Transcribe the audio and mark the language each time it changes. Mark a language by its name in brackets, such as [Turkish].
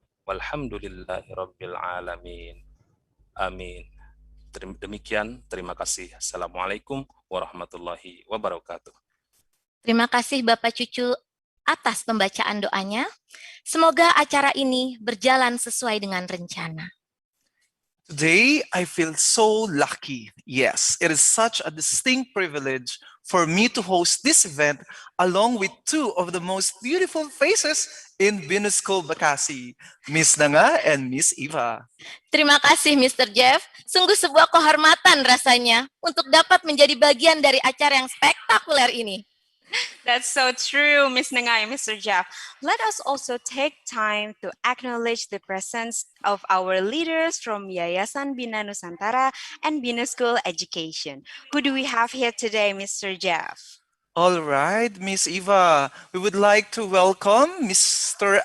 [Arabic] Walhamdulillahi rabbil alamin. Amin. [Indonesian] Demikian, terima kasih. [Arabic] Assalamualaikum warahmatullahi wabarakatuh. [Indonesian] Terima kasih Bapak Cucu atas pembacaan doanya. Semoga acara ini berjalan sesuai dengan rencana. [English] Today, I feel so lucky. Yes, it is such a distinct privilege for me to host this event along with two of the most beautiful faces in BINUS School Bekasi, Miss Nanga and Miss Eva. [Indonesian] Terima kasih Mr. Jeff. Sungguh sebuah kehormatan rasanya untuk dapat menjadi bagian dari acara yang spektakuler ini. [English] That's so true, Ms. Nangay, Mr. Jeff. Let us also take time to acknowledge the presence of our leaders from Yayasan Bina Nusantara and BINUS School Education. Who do we have here today, Mr. Jeff? All right, Miss Eva, we would like to welcome Mr.